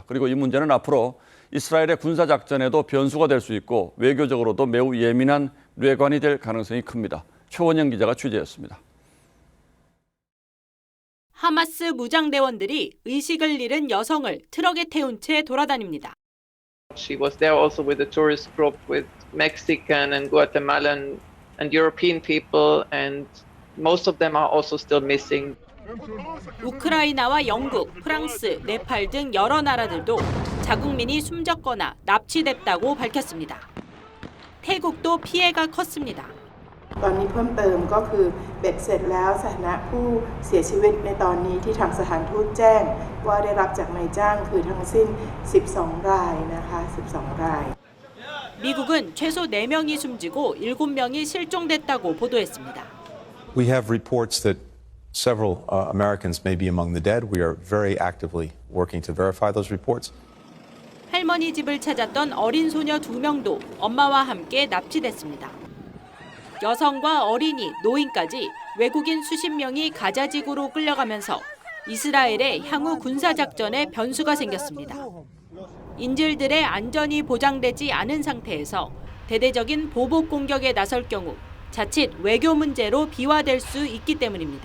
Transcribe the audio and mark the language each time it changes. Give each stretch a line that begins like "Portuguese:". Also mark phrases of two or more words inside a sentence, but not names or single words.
Korean: 그리고 이 문제는 앞으로 이스라엘의 군사작전에도 변수가 될 수 있고 외교적으로도 매우 예민한 뇌관이 될 가능성이 큽니다. 최원영 기자가 취재했습니다. 하마스 무장대원들이 의식을 잃은 여성을 트럭에 태운 채 돌아다닙니다.
English: She was there also with a tourist group with Mexican and Guatemalan and European people, and most of them are also still missing.
Korean: 우크라이나와 영국, 프랑스, 네팔 등 여러 나라들도 자국민이 숨졌거나 납치됐다고 밝혔습니다. 태국도 피해가 컸습니다.
Thai: ตอนนี้เพิ่มเติมก็คือเบ็ดเสร็จแล้วสถานะผู้เสียชีวิตในตอนนี้ที่ทางสถานทูตแจ้งว่าได้รับจากนายจ้างคือทั้งสิ้น 12 รายนะคะ 12 ราย
Korean: 미국은 최소 4명이 숨지고 7명이 실종됐다고 보도했습니다.
English: We have reports that several Americans may be among the dead. We are very actively working to verify those reports.
Korean: 할머니 집을 찾았던 어린 소녀 2명도 엄마와 함께 납치됐습니다. 여성과 어린이, 노인까지 외국인 수십 명이 가자지구로 끌려가면서 이스라엘의 향후 군사작전에 변수가 생겼습니다. 인질들의 안전이 보장되지 않은 상태에서 대대적인 보복 공격에 나설 경우 자칫 외교 문제로 비화될 수 있기 때문입니다.